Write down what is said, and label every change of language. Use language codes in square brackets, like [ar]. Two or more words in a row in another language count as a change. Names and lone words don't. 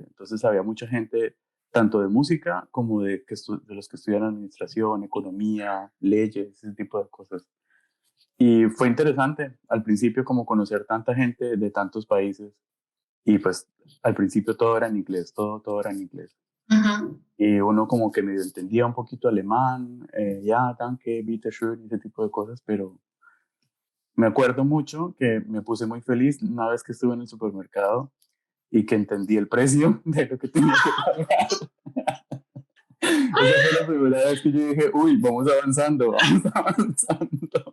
[es] Entonces había mucha gente, tanto de música como de los que estudian administración, economía, leyes, ese tipo de cosas. Y fue interesante al principio como conocer tanta gente de tantos países. Y pues al principio todo era en inglés, todo era en inglés. ujú. Y uno como que medio entendía un poquito alemán, ya, [de] danke, bitte schön, [es] ese tipo de cosas, pero me acuerdo mucho que me puse muy feliz una vez que estuve en el supermercado y que entendí el precio de lo que tenía que pagar. Esa fue la primera vez que yo dije, uy, vamos avanzando, vamos avanzando.